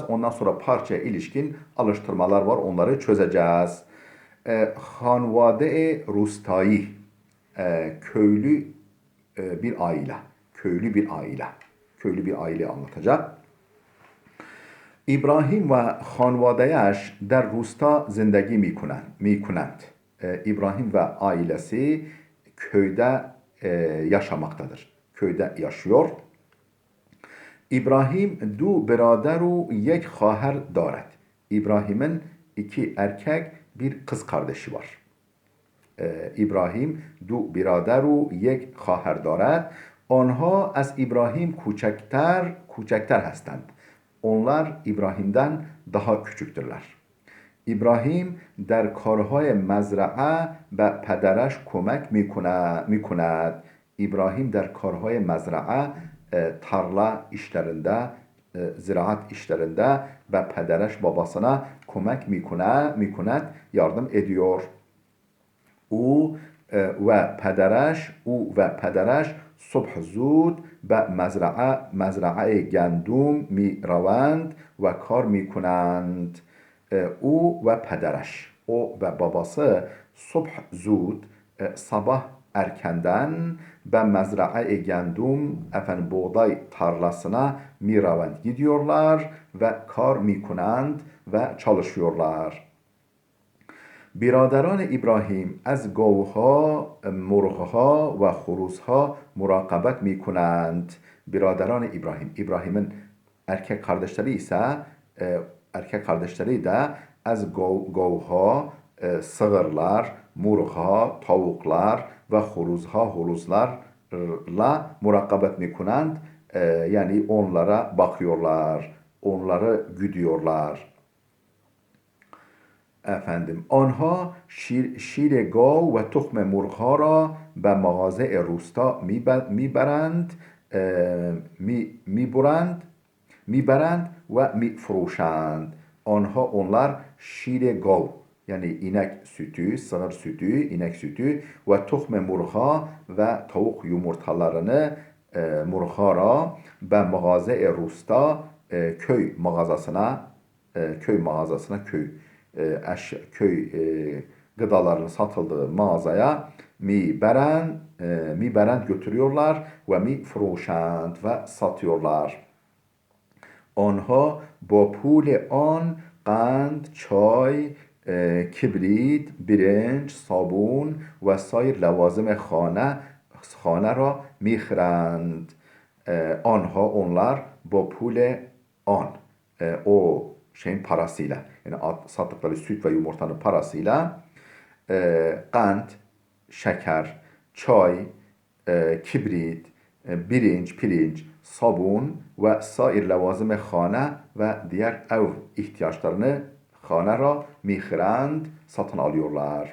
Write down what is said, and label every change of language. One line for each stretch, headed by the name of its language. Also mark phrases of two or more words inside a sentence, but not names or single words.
Turkish: Ondan sonra parçaya ilişkin alıştırmalar var. Onları çözeceğiz.
Persian: خانواده روستایی,
Turkish: köylü bir aile. Köylü bir aile. Köylü bir aile anlatacak.
Persian: İbrahim و خانواده‌اش در روستا زندگی میکنند.
Turkish: İbrahim ve ailesi köyde yaşamaktadır. Köyde yaşıyor.
Persian: İbrahim دو برادر و یک خواهر دارد.
Turkish: İbrahim'in iki erkek bir kız kardeşi var.
Persian: İbrahim دو برادر و یک خواهر دارد. آنها از İbrahim کوچکتر هستند.
Turkish: Onlar İbrahim'den daha küçüktürler.
Persian: İbrahim در کارهای مزرعه به پدرش کمک میکند.
Turkish: İbrahim
Persian: در کارهای مزرعه
Turkish: tarla işlerinde, ziraat işlerinde ve pedereş babasına
Persian: کمک می‌کند
Turkish: yardım ediyor.
Persian: او و پدرش صبح زود به مزرعه گندم می روند و کار می کنند. او و پدرش،
Turkish: o ve babası
Persian: صبح زود
Turkish: sabah erkenden
Persian: به مزرعه گندم
Turkish: efendim buğday tarlasına
Persian: می روند
Turkish: gidiyorlar ve
Persian: کار می‌کنند
Turkish: ve çalışıyorlar.
Persian: برادران İbrahim از گاوها، مرغها و خروسها مراقبت میکنند. برادران ابراهیم,
Turkish: İbrahim'in erkek kardeşleri de
Persian: از گاوها,
Turkish: sığırlar, murha, tavuklar ve horuzlarla
Persian: مراقبت می‌کنند,
Turkish: yani onlara bakıyorlar, onları güdüyorlar. Efendim,
Persian: آنها شیر گاو و تخم مرغها را به مغازه روستا میبرند و میفروشند.
Turkish: Onlar
Persian: شیر گاو,
Turkish: yani inek sütü, sığır sütü, inek sütü ve
Persian: تخم مرغ‌ها
Turkish: ve tavuk yumurtalarını murhara ve
Persian: مغازه روستا
Turkish: köy mağazasına köy gıdalarının satıldığı mağazaya
Persian: می‌برند
Turkish: götürüyorlar ve
Persian: می‌فروشند
Turkish: ve satıyorlar.
Persian: آنها با پول آن قند، چای، کبریت، برنج، صابون و سایر لوازم خانه را میخرند. Onlar با پول آن,
Turkish: o şeyin parasıyla, yani sattıkları süt ve yumurtanın parasıyla قند, şeker, çay, kibrit, pirinç, sabun ve
Persian: سایر لوازم خانه
Turkish: ve diğer ev ihtiyaçlarını
Persian: خانه را می‌خرند,
Turkish: satın alıyorlar.